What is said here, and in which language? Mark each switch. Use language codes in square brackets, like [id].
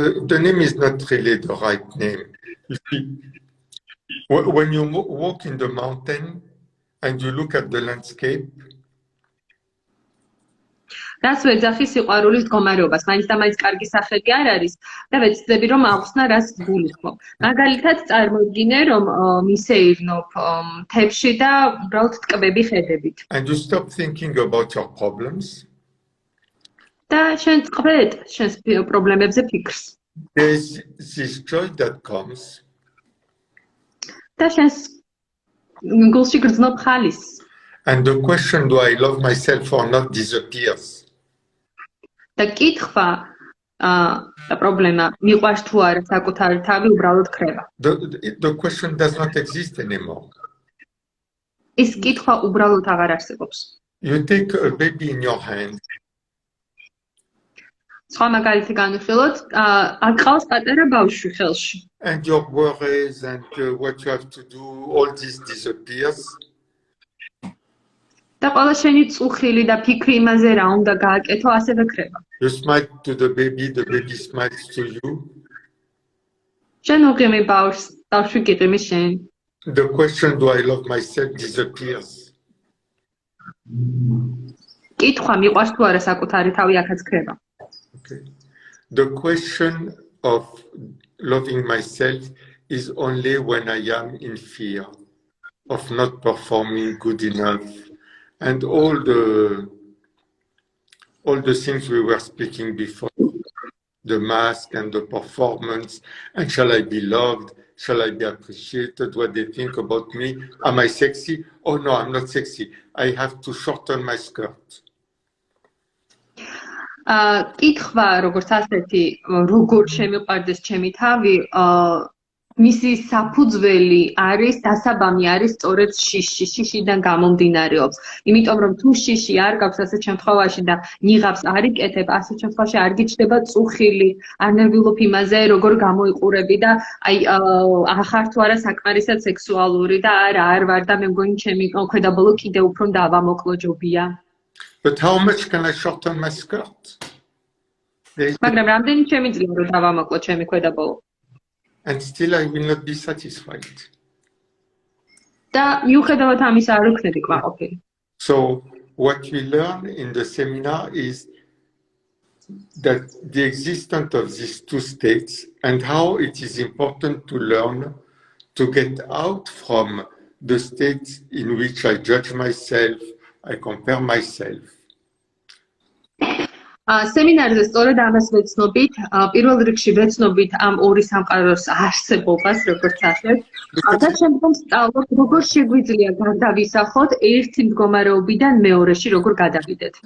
[en] The name is not really the right name. You see, when you walk in the mountain and you look at the landscape, [ka] რას ვეძახი სიყვარულის მდგომარეობას, მაინც და მაინც კარგი სახელი არ არის და ვეცდები რომ აღხსნა რას გულისხმობ. მაგალითად წარმოიდგინე რომ მისეირნობ თებში და უბრალოდ ტკბები ხედებით. [en] And you stop thinking about your problems. [ka] და შენ ტყბეთ შენს პრობლემებზე ფიქრს. [en] There's this joy that comes. [ka] და შენს გულში გრძნობ ხალისს. [en] And the question, do I love myself or not, disappears. [ka] და კითხვა და პრობლემა მიყვარს თუ არა საკუთარი თავი უბრალოდ ქრება. [en] The question does not exist anymore. [ka] ის კითხვა უბრალოდ აღარ არსებობს. [en] You take a baby in your hand. [ka] სხვა მაგალითი განვიხილოთ, აკყავს პატარა ბავშვი ხელში. [en] And your worries and what you have to do, all this disappears. [ka] და ყველა შენი წუხილი და ფიქრი იმაზე რა უნდა გააკეთო, ასევე ქრება. [en] You smile to the baby smiles to you. [ka] შენ უღიმი ბავშვს, ბავშვი გიღიმის შენ. [en] The question, do I love myself, disappears. [ka] კითხვა მიყვარს თუ არა საკუთარი თავი, აქაც ქრება. [en] Okay. The question of loving myself is only when I am in fear of not performing good enough. And all the things we were speaking before, the mask and the performance, and shall I be loved? Shall I be appreciated? What they think about me? Am I sexy? Oh no, I'm not sexy. I have to shorten my skirt. [ka] კითხვა როგორც ასეთი, როგორ შემიყვარდეს ჩემი თავი, მისი საფუძველი არის, დასაბამი არის სწორედ შიშიდან გამომდინარეობს. იმიტომ რომ თუ შიში არ გაქვს ასეთ შემთხვევაში და ნიღაბს არ იკეთებ, ასეთ შემთხვევაში არ გიჩნდება წუხილი, არ ნერვიულობ იმაზე, როგორ გამოიყურები და აი ახარ თუ არა საკმარისად სექსუალური და არ ვარ და მე მგონი ჩემი ქვედაბოლო კიდე უფრო დავამოკლო ჯობია. [en] But how much can I shorten my skirt? [ka] მაგრამ რამდენი შემიძლია რომ დავამოკლო ჩემი ქვედაბოლო? [en] And still I will not be satisfied. [ka] და მიუხედავად ამისა არ ვქნები კმაყოფილი. [en] So what we learn in the seminar is that the existence of these two states and how it is important to learn to get out from the states in which I judge myself, I compare myself. [ka] სემინარზე სწორედ ამას ვეცნობით, პირველ რიგში ვეცნობით ამ ორი სამყაროს არსებობას, როგორც ასეთ, და შემდგომ სწავლობ, როგორ შეგვიძლია გარდავისახოთ ერთი მდგომარეობიდან მეორეში როგორ გადავიდეთ.